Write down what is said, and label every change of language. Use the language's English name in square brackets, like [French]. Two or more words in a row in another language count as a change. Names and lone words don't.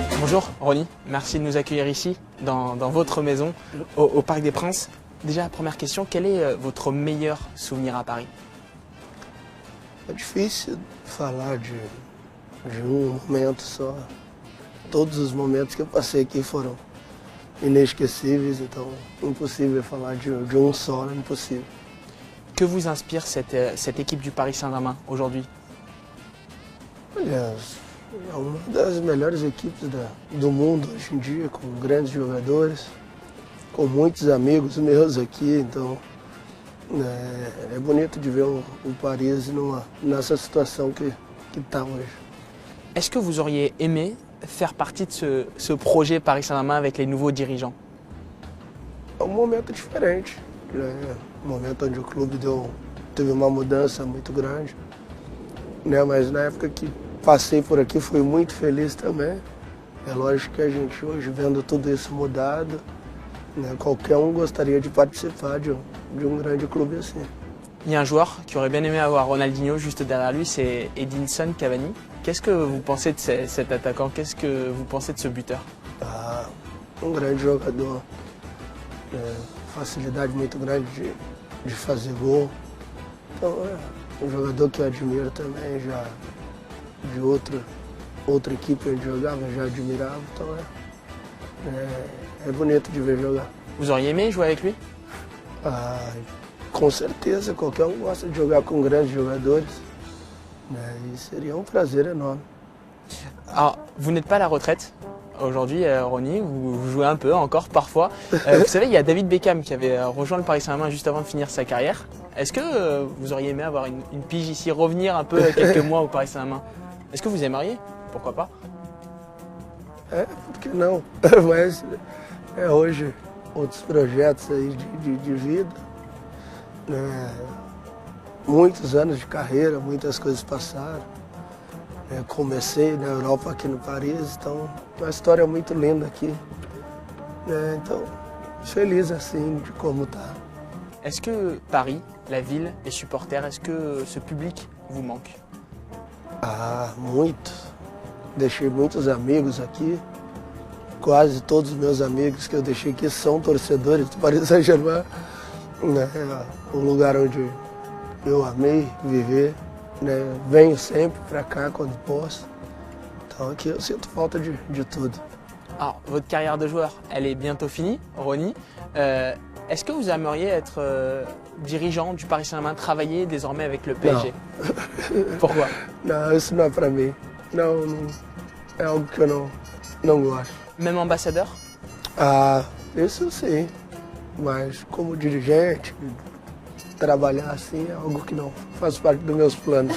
[French] Bonjour Ronny, merci de nous accueillir ici, dans votre maison, au Parc des Princes. Déjà, première question, quel est votre meilleur souvenir à Paris? [Portuguese] É difícil falar de momento só. Todos os momentos que eu passei aqui foram inesquecíveis, então impossível falar de só, é impossível. [French] Que vous inspire cette équipe du Paris Saint-Germain aujourd'hui? [Portuguese] Aliás, é uma das melhores equipes do mundo hoje em dia, com grandes jogadores, com muitos amigos meus aqui, então é bonito de ver o Paris nessa situação que está hoje. [French] Est-ce que vous auriez aimé faire partie de ce projet Paris Saint-Germain avec les nouveaux dirigeants? [Portuguese] É um momento diferente, né? Um momento onde o clube teve uma mudança muito grande, né? Mas na época que passei por aqui fui muito feliz também. É lógico que a gente hoje, vendo tudo isso mudado, né, qualquer um gostaria de participar de um grande clube assim. [French] Il y a un joueur qui aurait bien aimé avoir Ronaldinho juste derrière lui, c'est Edinson Cavani. Qu'est-ce que vous pensez de cet attaquant? Qu'est-ce que vous pensez de ce buteur? [Portuguese] Ah, um grande jogador, facilidade muito grande de fazer gol. Então é um jogador que eu admiro também, já de outra equipe onde jogava, já admirava, então é bonito de ver jogar. [French] Vous auriez aimé jouer avec lui? [Portuguese] Ah, com certeza, qualquer um gosta de jogar com grandes jogadores, né, e seria um prazer énorme. [French] Alors, vous n'êtes pas à la retraite aujourd'hui, Ronny, vous jouez un peu encore parfois. Vous savez, il y a David Beckham qui avait rejoint le Paris Saint-Germain juste avant de finir sa carrière. Est-ce que vous auriez aimé avoir une pige ici, revenir un peu quelques mois au Paris Saint-Germain? Est-ce que vous aimeriez? Pourquoi pas? [Portuguese] Por que não? Mas hoje outros projetos aí de vida, né? Muitos anos de carreira, muitas coisas passaram. Comecei na Europa, aqui no Paris, então é uma história muito linda aqui. Então, feliz assim de como tá. [French] Est-ce que Paris, la ville, les supporters, est-ce que ce public vous manque? [Portuguese] Ah, muito. Deixei muitos amigos aqui. Quase todos os meus amigos que eu deixei aqui são torcedores do Paris Saint-Germain. O lugar onde eu amei viver. Venho sempre para cá quando posso. Então aqui eu sinto falta de tudo. [French] Alors, votre carrière de joueur, elle est bientôt finie, Ronny. Est-ce que vous aimeriez être dirigeant du Paris Saint-Germain, travailler désormais avec le PSG? [Portuguese] Não. [French] Pourquoi? [Portuguese] Não, isso não é para mim. Não, é algo que eu não gosto. [French] Même ambassadeur? [Portuguese] Ah, isso sim. Mas como dirigente, trabalhar assim é algo que não faz parte dos meus planos.